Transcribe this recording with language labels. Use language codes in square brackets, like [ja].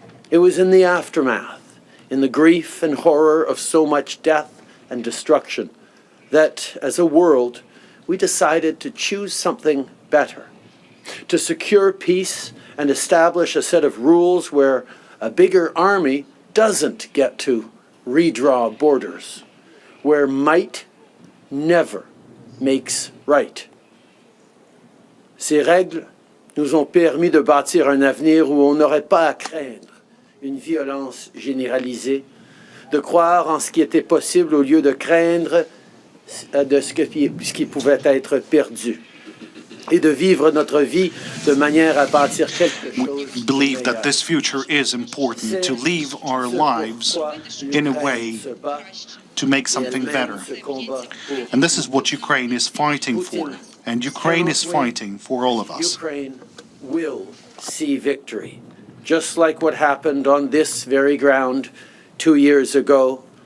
[en] It was in the aftermath, in the grief and horror of so much death and destruction, that as a world we decided to choose something better, to secure peace and establish a set of rules where a bigger army doesn't get to redraw borders, where might never makes right. [fr] Ces règles nous ont permis de bâtir un avenir où on n'aurait pas à craindre une violence généralisée, de croire en ce qui était possible au lieu de craindre de ce qui pouvait être perdu, et de vivre notre vie de manière à bâtir quelque chose [en] We [fr] de [en] believe that [fr] meilleur. [en] this future is important, to live our lives in a way to make something better. And this is what Ukraine is fighting for. And Ukraine is fighting for all of us. Ukraine will see victory, just like what happened on this very ground 2 years ago.